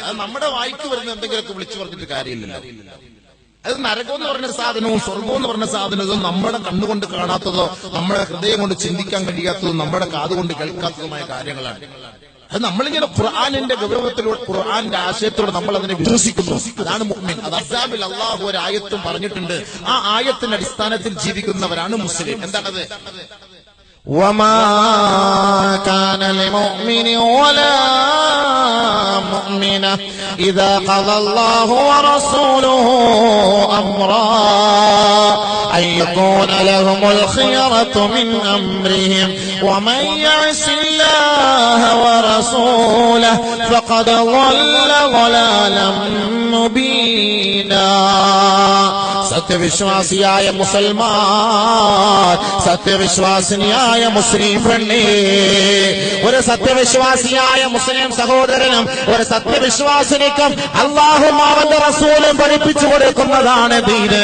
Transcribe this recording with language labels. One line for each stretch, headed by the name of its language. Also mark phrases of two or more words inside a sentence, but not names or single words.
Malayalam: അത് നമ്മുടെ വായിക്ക് വരുന്ന എന്തെങ്കിലുമൊക്കെ വിളിച്ചു പറഞ്ഞിട്ട് കാര്യമില്ലല്ലോ. അത് നരകം എന്ന് പറഞ്ഞ സാധനവും സ്വർഗം എന്ന് പറഞ്ഞ സാധനവും നമ്മുടെ കണ്ണുകൊണ്ട് കാണാത്തതോ നമ്മുടെ ഹൃദയം കൊണ്ട് ചിന്തിക്കാൻ കഴിയാത്തതും നമ്മുടെ കാതുകൊണ്ട് കേൾക്കാത്തതുമായ കാര്യങ്ങളാണ്. അത് നമ്മളിങ്ങനെ ഖുർആനിന്റെ ഗൗരവത്തിലൂടെ ഖുർആന്റെ ആശയത്തിലൂടെ നമ്മൾ അതിനെ വിശ്വസിക്കുന്നു. അതാണ് മുഅ്മിൻ. അത് അസ്സാബിൽ അള്ളാഹു ഒരു ആയത്തും പറഞ്ഞിട്ടുണ്ട്. ആ ആയത്തിന്റെ അടിസ്ഥാനത്തിൽ ജീവിക്കുന്നവരാണ് മുസ്ലിം. എന്താണത്?
Arabic: وما كان لمؤمن ولا مؤمنة إذا قضى الله ورسوله أمرا أن يكون لهم الخيرة من أمرهم ومن يعص الله ورسوله فقد ضل ضلالا مبينا.
Malayalam: സത്യവിശ്വാസിയായ മുസൽമാൻ, സത്യവിശ്വാസിനിയായ മുസ്ലിം പെണ്ണേ, ഒരു സത്യവിശ്വാസിയായ മുസ്ലിം സഹോദരനും ഒരു സത്യവിശ്വാസിനിക്കും അള്ളാഹും അവന്റെ റസൂലും പഠിപ്പിച്ചു കൊടുക്കുന്നതാണ് ദീന്.